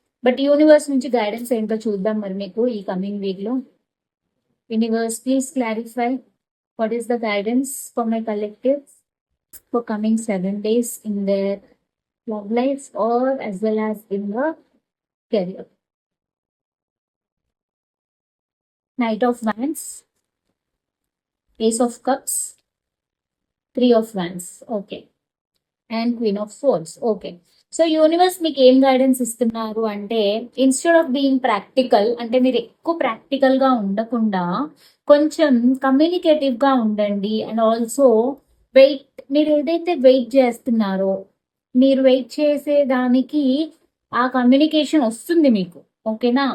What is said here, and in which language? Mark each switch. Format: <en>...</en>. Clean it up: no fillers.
<te>But universe నుంచి guidance ఏంటో చూద్దాం మరి మీకు ఈ కమింగ్ వీక్ లో.</te> <en>Universe please clarify what is the guidance for my collective for coming 7 days in their love life or as well as in the career. Knight of Wands, Ace of Cups, 3 of Wands, okay, and Queen of Swords, okay.</en> <te>So universe మీకు ఏం guidance ఇస్తున్నారు అంటే,</te> <en>instead of being practical,</en> <te>అంటే మీరు ఎక్కువ practical గా ఉండకుండా కొంచెం కమ్యూనికేటివ్ గా ఉండండి. అండ్ ఆల్సో వెయిట్, మీరు ఏదైతే వెయిట్ చేస్తున్నారో, మీరు వెయిట్ చేసే దానికి ఆ కమ్యూనికేషన్ వస్తుంది మీకు. ఓకేనా?</te>